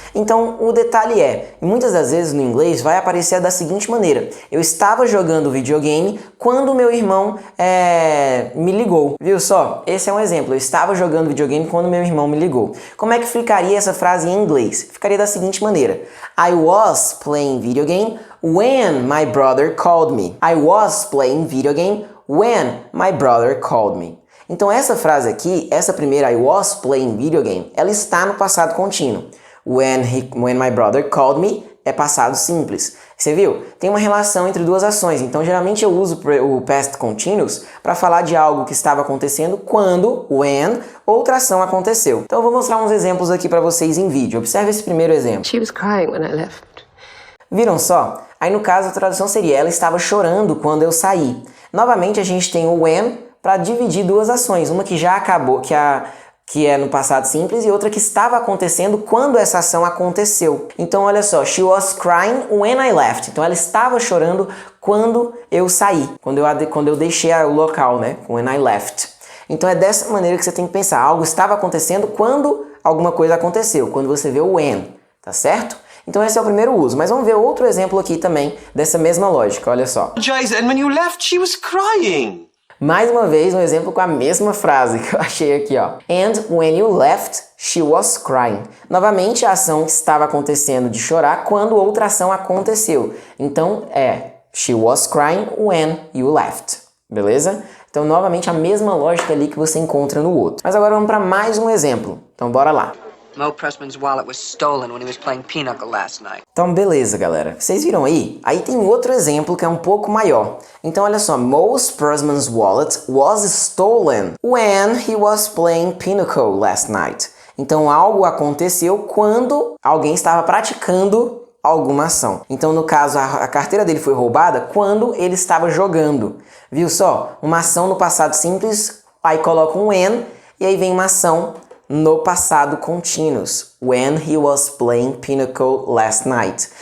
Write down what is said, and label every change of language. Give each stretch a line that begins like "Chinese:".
Portuguese: Então, o detalhe é, muitas das vezes no inglês vai aparecer da seguinte maneira. Eu estava jogando videogame quando meu irmão me ligou. Viu só? Esse é um exemplo. Eu estava jogando videogame quando meu irmão me ligou. Como é que ficaria essa frase em inglês? Ficaria da seguinte maneira.
English: I was playing video game when my brother called me. I was playing video game when my brother called me.
Portuguese: Então essa frase aqui, essa primeira
English: I was playing video game,
Portuguese: ela está no passado contínuo.
English: When my brother called me
Portuguese: é passado simples. Você viu? Tem uma relação entre duas ações. Então geralmente eu uso o past continuous para falar de algo que estava acontecendo quando, when, outra ação aconteceu. Então eu vou mostrar uns exemplos aqui para vocês em vídeo. Observe esse primeiro exemplo.
English: She was crying when I left.
Portuguese: Viram só? Aí no caso a tradução seria ela estava chorando quando eu saí. Novamente a gente tem o when para dividir duas ações. Uma que já acabou, que é no passado simples, e outra que estava acontecendo quando essa ação aconteceu. Então olha só,
English: she was crying when I left.
Portuguese: Então ela estava chorando quando eu saí, quando eu deixei o local, né?
English: When I left.
Portuguese: Então é dessa maneira que você tem que pensar. Algo estava acontecendo quando alguma coisa aconteceu, quando você vê o when, tá certo? Então esse é o primeiro uso, mas vamos ver outro exemplo aqui também dessa mesma lógica, olha só.
English: And when you left, she was crying.
Portuguese: Mais uma vez, um exemplo com a mesma frase que eu achei aqui, ó.
English: And when you left, she was crying.
Portuguese: Novamente, a ação que estava acontecendo de chorar quando outra ação aconteceu. Então,
English: she was crying when you left.
Portuguese: Beleza? Então, novamente, a mesma lógica ali que você encontra no outro. Mas agora vamos para mais um exemplo. Então, bora lá.
English: Mo Pressman's wallet was stolen when he was playing pinochle last night.
Portuguese: Então, beleza, galera. Vocês viram aí? Aí tem outro exemplo que é um pouco maior. Então, olha só.
English: Mo Pressman's wallet was stolen when he was playing pinochle last night.
Portuguese: Então, algo aconteceu quando alguém estava praticando alguma ação. Então, no caso, a carteira dele foi roubada quando ele estava jogando. Viu só? Uma ação no passado simples, aí coloca um when e aí vem uma ação no passado continuous,
English: when he was playing pinochle last night.